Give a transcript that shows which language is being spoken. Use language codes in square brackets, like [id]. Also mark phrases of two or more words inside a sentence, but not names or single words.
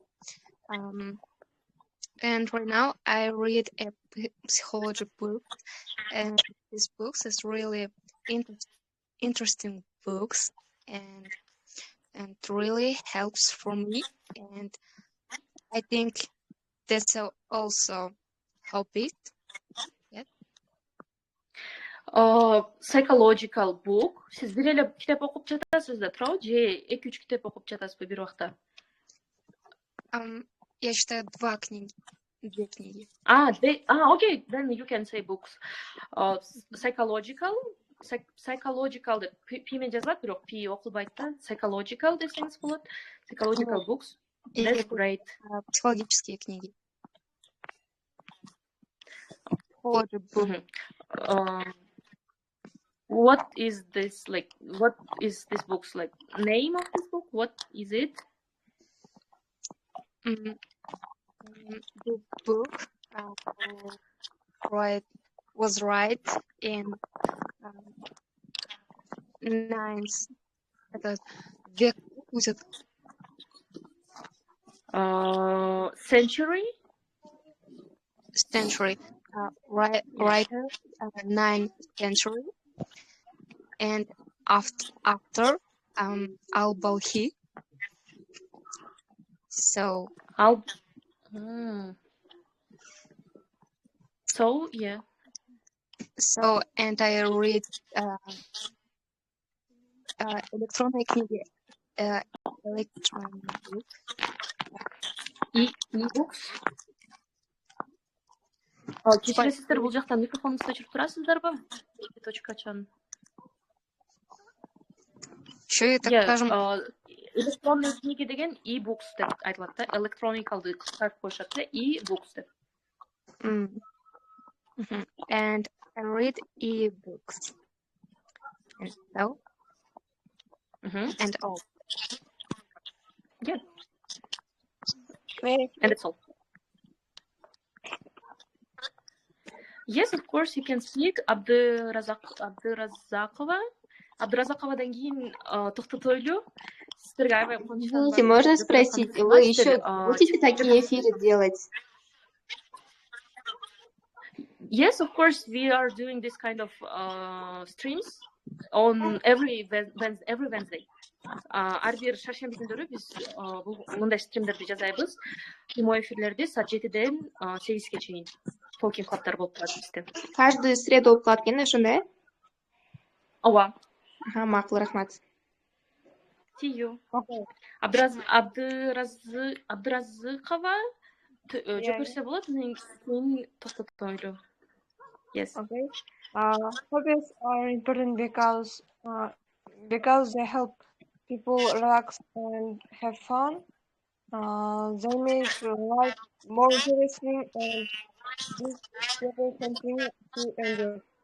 [en] And right now I read a psychology book, and this book is really interesting books, and really helps for me. And I think that's also Hobbies. Psychological book. [ky] Сиз бир эле китеп окуп жатасызбы, туурабы? Же 2-3 китеп окуп жатасызбы бир убакта? [ru] Я читаю 2 книги. [en] Okay, then you can say books. [ky] Psychological деп P менен жазылат, бирок P окулбайт да. Psychological десеңиз болот. [en] Psychological books. That's great. [ru] Психологические книги. [en] Psychology book. What is this like? What is this book's like? Name of this book? What is it? The book was right in 9th [ru] век будет. [en] Century. Writer 9th century, and after al-Balkhi. So yeah. So and I read [ru] электронные книги, [en] Electroндук. E-books. [ky] Кечиресиздер, бул жактан микрофонуңузду өчүрүп турасыздарбы? Точкачан. [ru] Что это, скажем? Электронный книги [ky] деген e-books деп айтылат да. Electronicalды кыскартып коюшат да, e-books деп. [en] And I read e-books. And so? And all. Yeah. And it's all. Yes, of course, you can speak. [ky] Абдыразаковадан кийин токтотойлу. [ru] Извините, можно спросить, вы еще будете такие эфиры делать? [en] Yes, of course, we are doing this kind of streams on every Wednesday. [ky] Ар бир шаршемби күндөрү биз мындай стримдерди жасайбыз. Прямой эфирлерди саат 7-ден 8-ге чейин. [en] Talking club'тар [ky] болуп турат бизде. [ru] Каждую среду [ky] болуп калат экен, ошондой? Ооба. Макул, рахмат. [en] See you. [ky] Абдыразыкова жөкөрсө болот, мен токтотойлу. [en] Yes. Okay. Hobbies are important because they help people relax and have fun. They make life more interesting and give people something to enjoy.